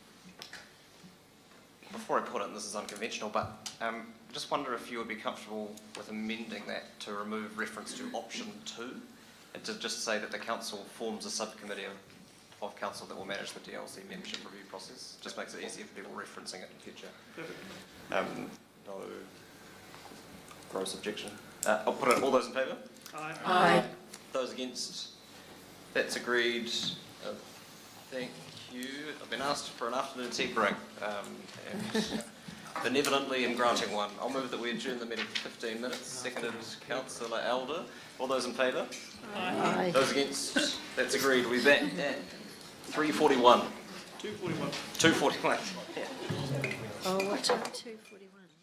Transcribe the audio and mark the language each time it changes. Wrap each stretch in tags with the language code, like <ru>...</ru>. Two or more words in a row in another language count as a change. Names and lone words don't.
<en>Before I put it, and this is unconventional, but I just wonder if you would be comfortable with amending that to remove reference to option 2, and to just say that the council forms a subcommittee of council that will manage the DLC membership review process. Just makes it easier for people referencing it in the future. Perfect. No gross objection. I'll put it. All those in favour? Aye. Aye. Those against? That's agreed. Thank you. I've been asked for an afternoon tea break, and benevolently in granting one. I'll move that we adjourn the meeting for 15 minutes. Seconded Councillor Elder. All those in favour? Aye. Those against? That's agreed. We're back at 3:41. 241. 2:41. Oh, what time? 2:41.</en>